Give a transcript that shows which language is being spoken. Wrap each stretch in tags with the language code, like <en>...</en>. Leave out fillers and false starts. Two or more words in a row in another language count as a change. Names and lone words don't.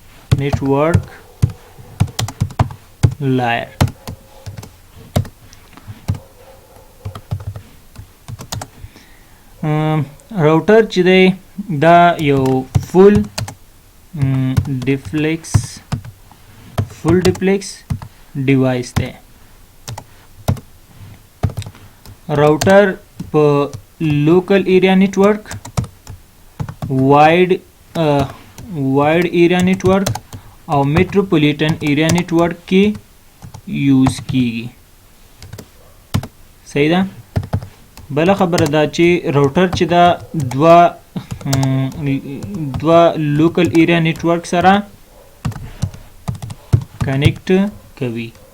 <en>network layer</en> <ps>راوټر چې دی دا یو</ps> <en>full duplex device</en> <ps>دی. راوټر په</ps> <en>local area network, wide area network</en> <ps>او</ps> <en>metropolitan area network</en> <ps>کې یوز کیږي، صحیح ده. بله خبره دا چې راوټر چې دا دوه</ps> <en>local area network</en> <ps>سره کنیکټ کوي.</ps>